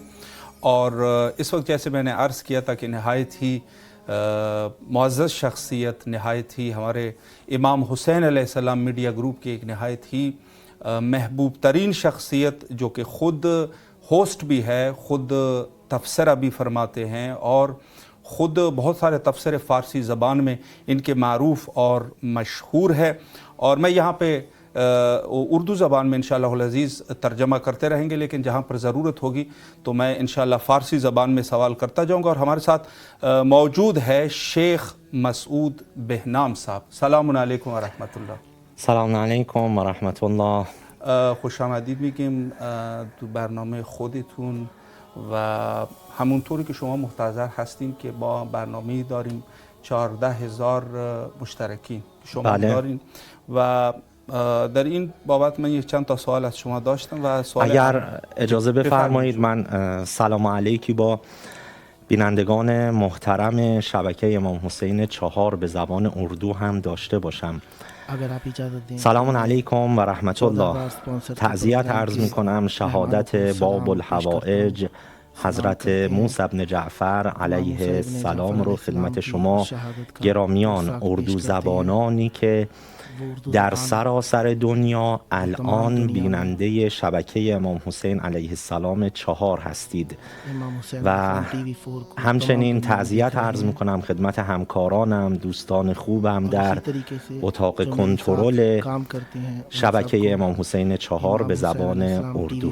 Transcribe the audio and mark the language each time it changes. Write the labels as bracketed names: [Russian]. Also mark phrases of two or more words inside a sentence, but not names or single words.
[Urdu] اور اس وقت جیسے میں نے عرض کیا تھا کہ نہایت ہی معزز شخصیت، نہایت ہی ہمارے امام حسین [Arabic] علیہ السلام [Urdu] میڈیا گروپ کی ایک نہایت ہی محبوب ترین شخصیت، جو کہ خود ہوسٹ بھی ہے، خود تبصرہ بھی فرماتے ہیں، اور خود بہت سارے تبصرے فارسی زبان میں ان کے معروف اور مشہور ہے. اور میں یہاں پہ اردو زبان میں [Arabic] انشاءاللہ العزیز [Urdu] ترجمہ کرتے رہیں گے، لیکن جہاں پر ضرورت ہوگی تو میں انشاءاللہ فارسی زبان میں سوال کرتا جاؤں گا. اور ہمارے ساتھ موجود ہے شیخ مسعود بهنام صاحب. [Arabic] سلام علیکم و رحمت الله. سلام علیکم و رحمت الله. [Persian] خوش آمدید میگیم تو برنامه خودتون و همونطوری که شما محتضر هستین که با برنامه‌ای داریم 14,000 مشترکین که شما دارین و در این بابت من یک چند تا سوال از شما داشتم و سوال اگر اجازه بفرمایید من سلام علیکی با بینندگان محترم شبکه امام حسین 4 به زبان اردو هم داشته باشم. [Urdu] اگر آپ اجازت دیں [Arabic] سلام علیکم و رحمت الله. [Persian] تعزیت عرض می کنم شهادت باب الحوائج حضرت موسی بن جعفر علیه السلام رو خدمت شما گرامیان اردو زبانانی که در سراسر دنیا الان بیننده شبکه امام حسین [Arabic] علیه السلام [Persian] 4 هستید و همچنین تعزیت عرض میکنم خدمت همکارانم، دوستان خوبم در اتاق کنترل شبکه امام حسین 4 به زبان اردو.